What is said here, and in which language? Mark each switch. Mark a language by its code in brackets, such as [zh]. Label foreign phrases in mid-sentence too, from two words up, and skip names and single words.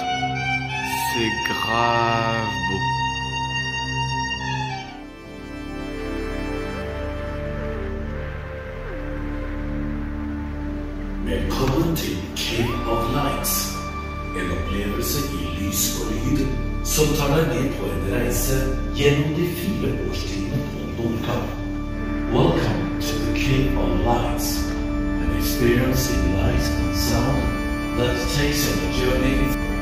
[fr] C'est grave beau. [sv] Välkommen till Cave of Lights, en upplevelse i lysflöjd som tar dig med på en resa genom de 4 årstiderna på Nordkap. [en] Welcome to the Cave of Lights, an experience in light and sound that takes on a journey.